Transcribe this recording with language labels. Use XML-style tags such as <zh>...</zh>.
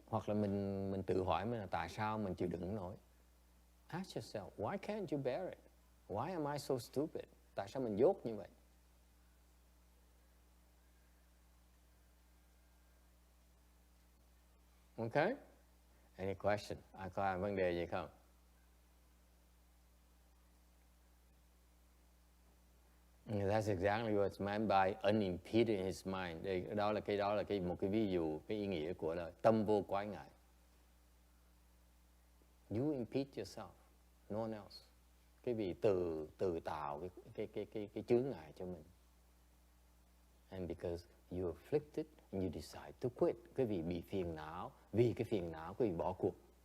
<vi>Hoặc là mình tự hỏi mình là tại sao mình chịu đựng nổi.</vi> <en>Ask yourself, why can't you bear it? Why am I so stupid?</en> <vi>Tại sao mình dốt như vậy?</vi> <en>Okay? Any question?</en> <vi>Ai có vấn đề gì không?</vi> <en>That's exactly what's meant by unimpeded in his mind.</en> <vi>Đó là một cái ví dụ, cái ý nghĩa của là tâm vô quái ngại.</vi> <en>You impede yourself, no one else.</en> <vi>Cái vị tự tạo cái chướng ngại cho mình.</vi> <en>And because you afflicted, and you decide to quit.</en> <vi>Cái vị bị phiền não, vì cái phiền não cái vị bỏ cuộc.</vi>